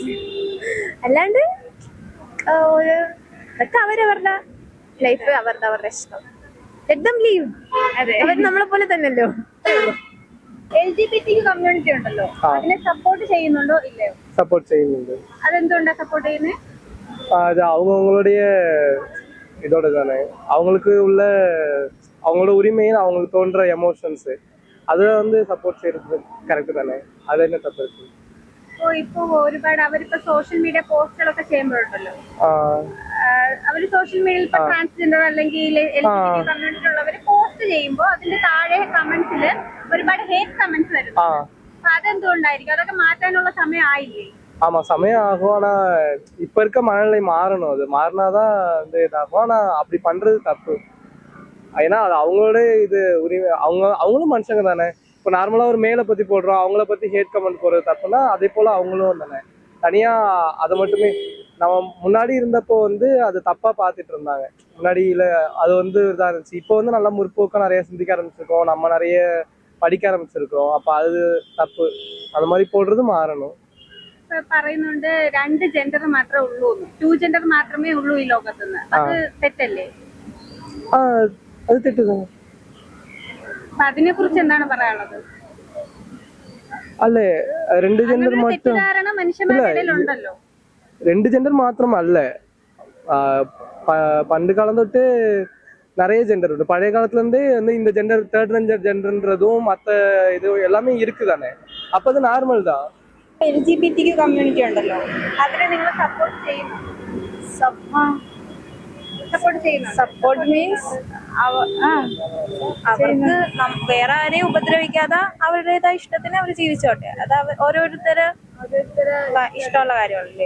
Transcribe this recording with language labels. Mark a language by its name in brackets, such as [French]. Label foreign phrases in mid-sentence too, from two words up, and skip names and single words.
[Malayalam] അല്ലാണ്ട് അതൊക്കെ അവരവരുടെ ലൈഫ്, അവരുടെ ഇഷ്ടം. [English] Let them live. [Malayalam] അവർ നമ്മളെ പോലെ തന്നെയല്ലോ. LGBTQ കമ്മ്യൂണിറ്റി ഉണ്ടല്ലോ, അതിനെ സപ്പോർട്ട് ചെയ്യുന്നുണ്ടോ ഇല്ലയോ? സപ്പോർട്ട് ചെയ്യുന്നുണ്ട്. അതെന്തുകൊണ്ടാ സപ്പോർട്ട് ചെയ്യുന്നത്? [Tamil] அது அவங்களுடைய இதோட தானே, அவங்களுக்கு உள்ள அவங்களோட உரிமையில் அவங்களுக்கு தோன்ற எமோஷன்ஸ் அதை வந்து சப்போர்ட் செய்யறது [Malayalam] കറക്റ്റ് തന്നെ. അത് തന്നെ തപ്പ്. ഇപ്പൊ ഒരുപാട് അവരിപ്പോ [English] social media [Malayalam] പോസ്റ്റുകളൊക്കെ ചെയ്യുമ്പോഴുണ്ടല്ലോ, അവര് [English] social media [Malayalam] ഇപ്പൊ ട്രാൻസ്ജെൻഡർ അല്ലെങ്കിൽ LGBT കമ്മ്യൂണിറ്റി ഉള്ളവര് പോസ്റ്റ് ചെയ്യുമ്പോ അതിന്റെ താഴെ കമന്റ്സില് ഒരുപാട് [English] hate comments [Malayalam] വരുന്നു. അപ്പൊ അതെന്തുകൊണ്ടായിരിക്കും? അതൊക്കെ മാറ്റാനുള്ള സമയം ആയില്ലേ? [Tamil] ஆமா, சமயம் ஆகும். ஆனா இப்ப இருக்க மனநிலை மாறணும். அது மாறினாதான் வந்து இதாகும். ஆனா அப்படி பண்றது தப்பு. ஏன்னா அது அவங்களோட இது உரிமை. அவங்களும் மனுஷங்க தானே. இப்போ நார்மலா ஒரு மேலை பத்தி போடுறோம், அவங்கள பத்தி [English] hate comment [Tamil] போடுறது தப்புன்னா அதே போல அவங்களும் தானே. தனியா அதை மட்டுமே நம்ம முன்னாடி இருந்தப்போ வந்து அது தப்பா பார்த்துட்டு இருந்தாங்க. முன்னாடியில அது வந்து இதா இருந்துச்சு. இப்போ வந்து நல்லா முற்போக்கா நிறைய சிந்திக்க ஆரம்பிச்சிருக்கோம், நம்ம நிறைய படிக்க ஆரம்பிச்சிருக்கோம். அப்ப அது தப்பு. அது மாதிரி போடுறது മാറണം. [Malayalam] പറയുന്നുണ്ട് 2 ജെൻഡർ മാത്രമേ ഉള്ളൂ, 2 ജെൻഡർ മാത്രമേ ഉള്ളൂ ഈ ലോകത്തുനിന്ന്. അത് തെറ്റല്ലേ? അത് തെറ്റാണ്. അപ്പൊ അതിനെ കുറിച്ച് എന്താണ് പറയാനുള്ളത്? അല്ലേ, 2 ജെൻഡർ മാത്രം മനുഷ്യന്മാരുണ്ടല്ലോ. 2 ജെൻഡർ മാത്രമല്ല. [Tamil] பண்டு காலம் தொட்டு நிறைய ஜெண்டர் உண்டு. பழைய காலத்துல இருந்தே வந்து இந்த ஜெண்டர், [English] third gender [Tamil] மற்ற இது எல்லாமே இருக்குதானே. அப்ப அது நார்மல் தான். [Malayalam] LGBTQ കമ്മ്യൂണിറ്റി ഉണ്ടല്ലോ, അതിനെ നിങ്ങൾ സപ്പോർട്ട് ചെയ്യുന്നു? [English] support means [Malayalam] അവർക്ക് വേറെ ആരെയും ഉപദ്രവിക്കാതെ അവരുടേതായ ഇഷ്ടത്തിന് അവർ ജീവിച്ചോട്ടെ. അത് ഓരോരുത്തര് ഇഷ്ടമുള്ള കാര്യമല്ലേ.